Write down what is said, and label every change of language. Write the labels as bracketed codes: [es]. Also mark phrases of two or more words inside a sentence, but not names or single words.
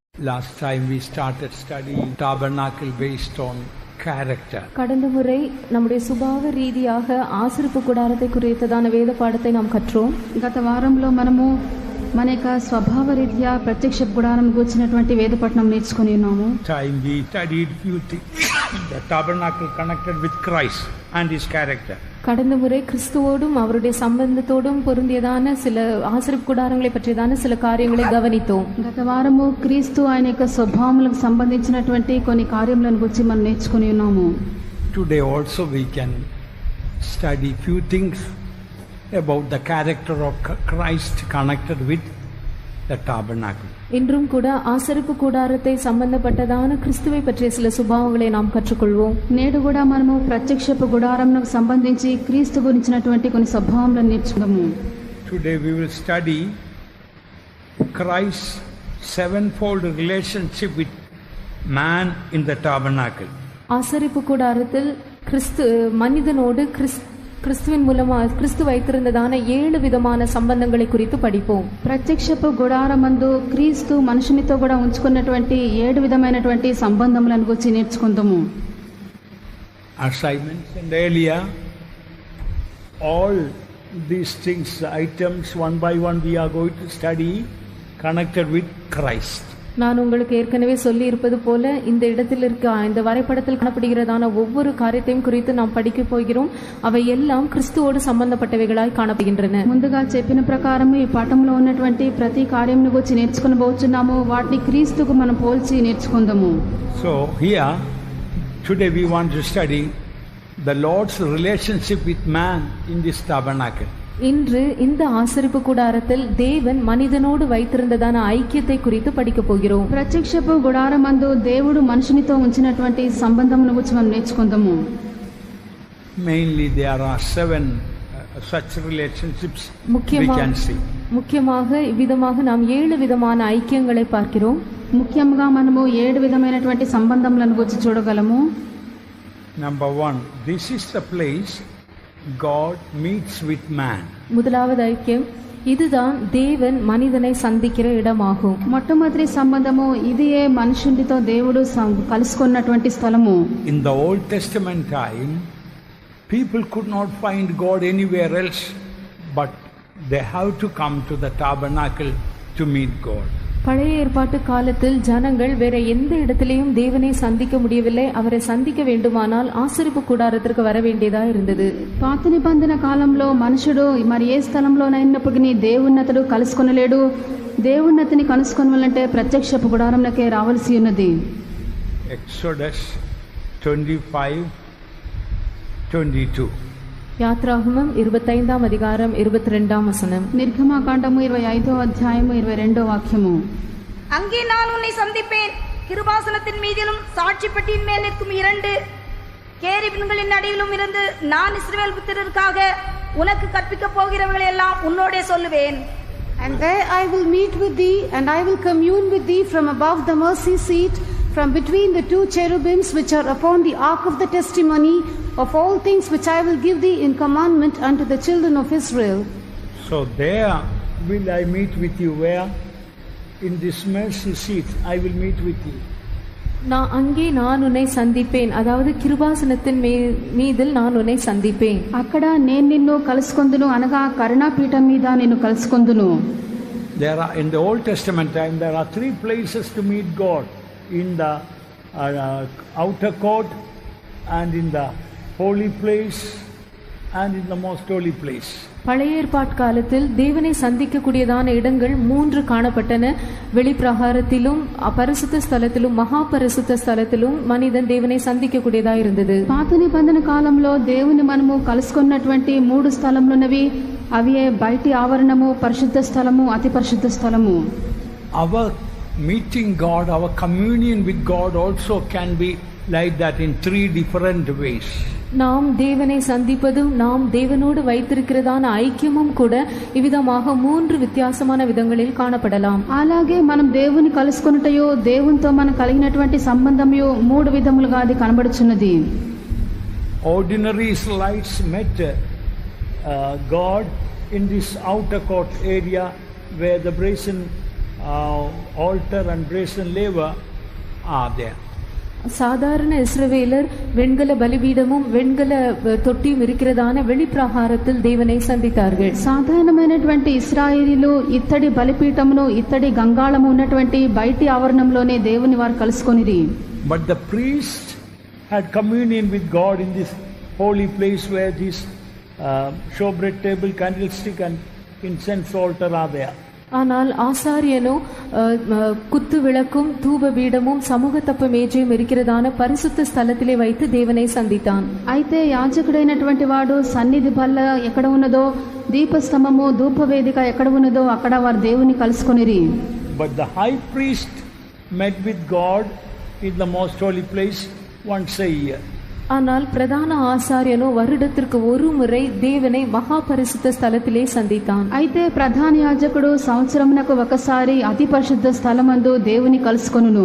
[en] Last time we started studying tabernacle based on character. [ta] கடந்த முறை நம்முடைய சுபாவ ரீதியாக ஆசரிப்பு கூடாரத்தை குறித்ததான வேத பாடத்தை நாம் கற்றோம். [te] గత వారంలో మనము మన యొక్క స్వభావ రీత్యా ప్రత్యక్ష గుడారం గురించినటువంటి వేద పఠనం నేర్చుకొని ఉన్నాము. [en] Time we studied few things. The tabernacle connected with Christ and his character. [ta] கடந்த முறை கிறிஸ்துவோடும் அவருடைய சம்பந்தத்தோடும் பொருந்தியதான சில ஆசரிப்பு கூடாரங்களை பற்றியதான சில காரியங்களை கவனித்தோம். [te] గత వారము క్రీస్తు ఆయన యొక్క స్వభావములకు సంబంధించినటువంటి కొన్ని కార్యములను గురించి మనం నేర్చుకొని ఉన్నాము. [en] Today also we can study few things about the character of Christ connected with the tabernacle. [ta] இன்றும் கூட ஆசரிப்பு கூடாரத்தை சம்பந்தப்பட்டதான கிறிஸ்துவை பற்றிய சில சுபாவங்களை நாம் கற்றுக்கொள்வோம். [te] నేడు కూడా మనము ప్రత్యక్షపు గుడారంకు సంబంధించి క్రీస్తు గురించినటువంటి కొన్ని స్వభావములను నేర్చుకుందాము. [en] Today we will study Christ's sevenfold relationship with man in the tabernacle. [ta] ஆசரிப்பு கூடாரத்தில் மனிதனோடு கிறிஸ்துவின் மூலமா கிறிஸ்து வைத்திருந்ததான 7 விதமான சம்பந்தங்களை குறித்து படிப்போம். [te] ప్రత్యక్షపు గుడారమందు క్రీస్తు మనుషునితో కూడా ఉంచుకున్నటువంటి 7 విధమైనటువంటి సంబంధములను గురించి నేర్చుకుందాము. [en] As I mentioned earlier, all these things, items one by one we are going to study connected with Christ. [ta] நான் உங்களுக்கு ஏற்கனவே சொல்லி இருப்பது போல இந்த இடத்தில் இருக்க இந்த வரைபடத்தில் காணப்படுகிறதான ஒவ்வொரு காரியத்தையும் குறித்து நாம் படிக்க போகிறோம். அவை எல்லாம் கிறிஸ்துவோடு சம்பந்தப்பட்டவைகளாய் காணப்படுகின்றன. [te] ముందుగా చెప్పిన ప్రకారం ఈ పాఠంలో ఉన్నటువంటి ప్రతి కార్యమును గురించి నేర్చుకొనబోతున్నాము. వాటిని క్రీస్తుకు మనం పోల్చి నేర్చుకుందాము. [en] So here today we want to study the Lord's relationship with man in this tabernacle. [ta] இன்று இந்த ஆசரிப்பு கூடாரத்தில் தேவன் மனிதனோடு வைத்திருந்ததான ஐக்கியத்தை குறித்து படிக்க போகிறோம். [te] ప్రత్యక్షపు గుడారమందు దేవుడు మనుషునితో ఉంచినటువంటి సంబంధమును గురించి మనం నేర్చుకుందాము. [en] Mainly there are 7 such relationships we can see. [ta] முக்கியமாக இவ்விதமாக நாம் 7 விதமான ஐக்கியங்களை பார்க்கிறோம். [te] ముఖ్యంగా మనము 7 విధమైనటువంటి సంబంధములను గురించి చూడగలము. [en] Number 1, this is the place God meets with man. [ta] முதலாவது ஐக்கியம், இதுதான் தேவன் மனிதனை சந்திக்கிற இடமாகும். [te] మొట్టమొదటి సంబంధము ఇదియే మనుషునితో దేవుడు కలుసుకున్నటువంటి స్థలము. [en] In the Old Testament time, people could not find God anywhere else, but they have to come to the tabernacle to meet God. [ta] பழைய ஏற்பாட்டு காலத்தில் ஜனங்கள் வேற எந்த இடத்திலேயும் தேவனை சந்திக்க முடியவில்லை. அவரை சந்திக்க வேண்டுமானால் ஆசரிப்பு கூடாரத்திற்கு வர வேண்டியதா இருந்தது. [te] పాత నిబంధన కాలంలో మనుషుడు మరి ఏ స్థలంలోనైనప్పటికీ దేవున్నతడు కలుసుకొనలేడు. దేవున్నతిని కలుసుకొనాలంటే ప్రత్యక్షపు గుడారంలోకే రావాల్సి ఉన్నది. [en] Exodus 25:22. [ta] யாத்ராகமம் 25ஆம் அதிகாரம் 22ஆம் வசனம். [te] నిర్గమకాండము 25వ అధ్యాయము 22వ వాక్యము. [ta] அங்கே நான் உன்னை சந்திப்பேன், கிருபாசனத்தின் மீதிலும் சாட்சி பெட்டியின் மேல் நிற்கும் 2 கேருபீன்களின் நடுவிலும் இருந்து நான் இஸ்ரவேல் புத்திரருக்காக உனக்கு கற்பிக்க போகிறவர்களை எல்லாம் உன்னோடே சொல்லுவேன். [en] And there I will meet with thee, and I will commune with thee from above the mercy seat, from between the 2 cherubims which are upon the ark of the testimony, of all things which I will give thee in commandment unto the children of Israel. So there will I meet with you. Where? In this mercy seat I will meet with you. [ta] அங்கே நான் உன்னை சந்திப்பேன், அதாவது கிருபாசனத்தின் மீதில் நான் உன்னை சந்திப்பேன். [te] అక్కడ నేను నిన్ను కలుసుకొందును, అనగా కరుణాపీఠం మీద నిన్ను కలుసుకొందును. [en] There are, in the Old Testament time, there are 3 places to meet God: in the outer court, and in the holy place, and in the most holy place. [ta] பழைய ஏற்பாட்டு காலத்தில் தேவனை சந்திக்கக்கூடியதான இடங்கள் 3 காணப்பட்டன. வெளிப்பிரகாரத்திலும், பரிசுத்த ஸ்தலத்திலும், மகா பரிசுத்த ஸ்தலத்திலும் மனிதன் தேவனை சந்திக்கக்கூடியதா இருந்தது. [te] పాత నిబంధన కాలంలో దేవుని మనము కలుసుకున్నటువంటి 3 స్థలములున్నవి. అవి బయటి ఆవరణము, పరిశుద్ధ స్థలము, అతి పరిశుద్ధ స్థలము. [en] Our meeting God, our communion with God also can be like that in 3 different ways. [ta] நாம் தேவனை சந்திப்பதும் நாம் தேவனோடு வைத்திருக்கிறதான ஐக்கியமும் கூட இவ்விதமாக 3 வித்தியாசமான விதங்களில் காணப்படலாம். [te] అలాగే మనం దేవుని కలుసుకొనుటయో దేవునితో మనం కలిగినటువంటి సంబంధమయో 3 విధములుగా అది కనబడుచున్నది. [en] Ordinary Israelites met God in this outer court area where the brazen altar and brazen laver are there. [ta] சாதாரண இஸ்ரவேலர் வெண்கல பலிபீடமும் வெண்கல தொட்டியும் இருக்கிறதான வெளிப்பிரகாரத்தில் தேவனை சந்தித்தார்கள். [te] సాధారణమైనటువంటి ఇశ్రాయేలీలు ఇత్తడి బలిపీఠమును ఇత్తడి గంగాళము ఉన్నటువంటి బయటి ఆవరణంలోనే దేవుని వారు కలుసుకొనిరి. [en] But the priest had communion with God in this holy place where this showbread table, candlestick and incense altar are there. [ta] ஆனால் ஆசாரியனோ குத்து விளக்கும் தூப பீடமும் சமூகத்தப்ப மேஜையும் இருக்கிறதான பரிசுத்த ஸ்தலத்திலே வைத்து தேவனை சந்தித்தான். [te] అయితే యాజకుడైనటువంటి వాడు సన్నిధి బల్ల ఎక్కడ ఉన్నదో దీపస్తంభము ధూపవేదిక ఎక్కడ ఉన్నదో అక్కడ వారు దేవుని కలుసుకొనిరి. [en] But the high priest met with God in the most holy place once a year. [ta] ஆனால் பிரதான ஆசாரியனோ வருடத்திற்கு ஒரு முறை தேவனை மகா பரிசுத்த ஸ்தலத்திலே சந்தித்தான். [te] అయితే ప్రధాన యాజకుడు సంవత్సరమునకు ఒకసారి అతి పరిశుద్ధ స్థలమందు దేవుని కలుసుకొనును.